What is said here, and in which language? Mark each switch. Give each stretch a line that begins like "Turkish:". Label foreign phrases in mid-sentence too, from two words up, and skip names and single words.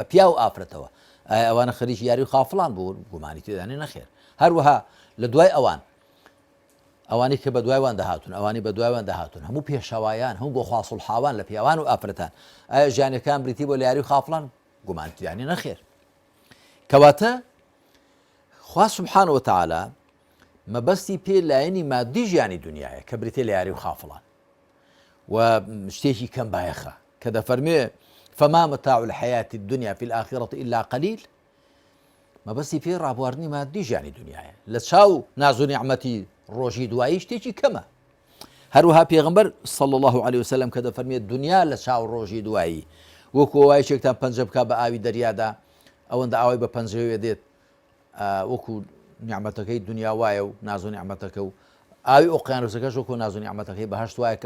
Central Kurdish: پیا و ئافرەتەوە ئایا ئەوانە خەریکی یاری و خافڵان بوون گومانی تێدانێ نەخێر هەروەها لە دوای ئەوانی کە بە دوایوان دەهاتون ئەوانی بە دوایوان دەهاتون هەموو پێشەوایان هەموو بۆ خوا سوڵحاوان لە پیاوان و ئافرەتان ئایا ژیانەکان بریتی بۆ لە یاری و خافڵان گومانی تێدانێ نەخێر کەواتە خوا
Arabic: سبحانه وتعالى
Central Kurdish: مەبەستی پێ لایەنی مادی ژیانی دنیاە کە بریتێ لە یاری و خافڵان و شتێکی کەم بایەخە کە دەفەرمێ
Arabic: فما متاع الحياة الدنيا في الآخرة إلا قليل
Central Kurdish: مەبەستی پێ ڕابواردنی مادی ژیانی دنیاە لە چاو ناز و نیعمەتی ڕۆژی دوایی شتێکی کەمە هەروەها پێغەمبەر
Arabic: صلی الله عليه وسلم
Central Kurdish: کە دەفەرمێت دنیا لە چاو ڕۆژی دوایی وەکو وایەکێکتان پەنجە بکات بە ئاوی دەریادا ئەوەندە ئاوی بە پەنجەوێ دێت وەکو نیعمەتەکەی دنیا وایە و ناز و نیعمەتەکە و ئاوی ئۆقیانوسەکەش وەکو ناز و نیعمەتەکەی بەهەشت وایە کە